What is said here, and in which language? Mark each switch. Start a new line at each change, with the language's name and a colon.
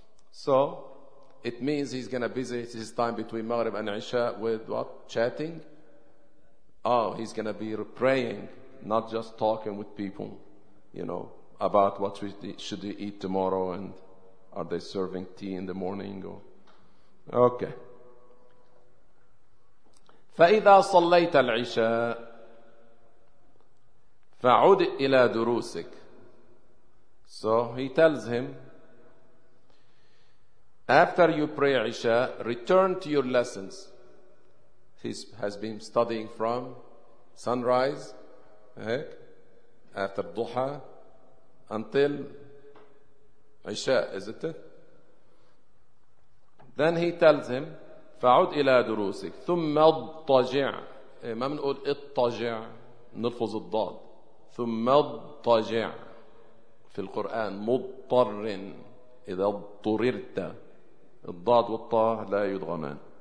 English: So it means he's going to busy his time between Maghrib and Isha with what? Chatting? Oh, he's going to be praying, not just talking with people, you know, about what should we eat tomorrow and are they serving tea in the morning or... Okay.
Arabic: فإذا صليت العشاء فعد إلى دروسك.
English: So he tells him, after you pray Isha, return to your lessons. He has been studying from sunrise, after Duha, until Isha, is it? Then he tells him,
Arabic: فعد إلى دروسك ثم اضطجع. ما بنقول اضطجع, نلفظ الضاد. ثم اضطجع في القرآن مضطر, إذا اضطررت الضاد والطاء لا يضغمان.